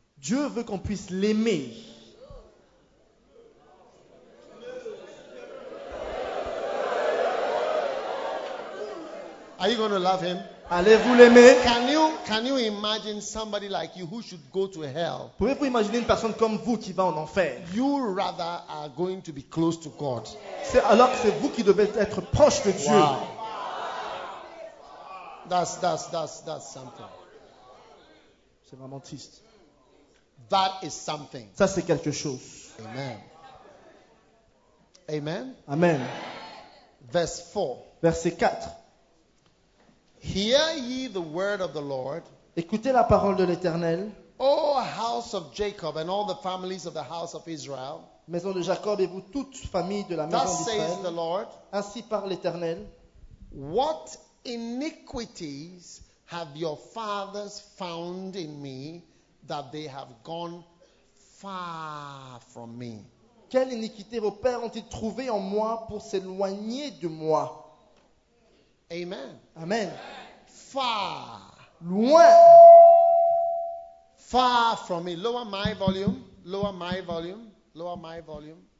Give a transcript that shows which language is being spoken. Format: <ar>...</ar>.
<fr>Dieu veut qu'on puisse l'aimer.</fr> <en>Are you going to love him?</en> <fr>Allez-vous l'aimer?</fr> <en>Can you imagine somebody like you who should go to hell?</en> <fr>Pouvez-vous imaginer une personne comme vous qui va en enfer?</fr> <en>You rather are going to be close to God.</en> <fr>C'est alors que c'est vous qui devez être proche de Dieu.</fr> <en>Wow. That's something.</en> <fr>C'est vraiment triste.</fr> <en>That is something.</en> <fr>Ça c'est quelque chose.</fr> <en>Amen. Amen. Amen. Verse 4.</en> <fr>Verset 4.</fr> <en>Hear ye the word of the Lord.</en> <fr>Écoutez la parole de l'Éternel.</fr> <en>O house of Jacob and all the families of the house of Israel.</en> <fr>Maison de Jacob et vous toute famille de la maison d'Israël.</fr> <en>Thus says the Lord.</en> <fr>Ainsi parle l'Éternel.</fr> <en>What iniquities have your fathers found in me that they have gone far from me?</en> <fr>Quelle iniquité vos pères ont-ils trouvé en moi pour s'éloigner de moi? Amen. Amen.</fr> <en>Far.</en> <fr>Loin.</fr> <en>Far from me. Lower my volume. Lower my volume. Lower my volume.</en>